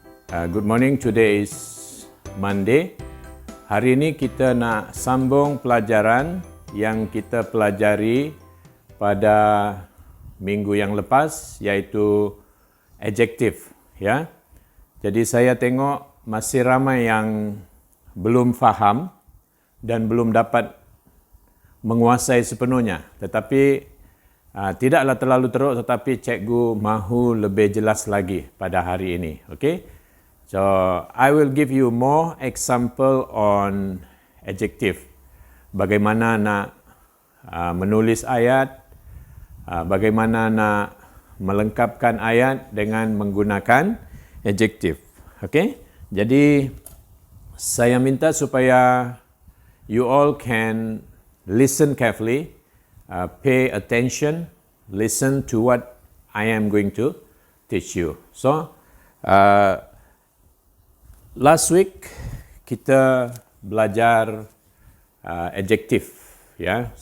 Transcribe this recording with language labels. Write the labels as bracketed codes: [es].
[en] Good morning, today is Monday. [ms] Hari ini kita nak sambung pelajaran yang kita pelajari pada minggu yang lepas, iaitu adjektif. Ya. Jadi saya tengok masih ramai yang belum faham dan belum dapat menguasai sepenuhnya. Tetapi tidaklah terlalu teruk, tetapi cikgu mahu lebih jelas lagi pada hari ini. Okay? [en] So, I will give you more example on adjective. [ms] Bagaimana nak menulis ayat, bagaimana nak melengkapkan ayat dengan menggunakan adjective. Okay? Jadi, saya minta supaya [en] you all can listen carefully, pay attention, listen to what I am going to teach you. So, last week [ms] kita belajar adjective, ya.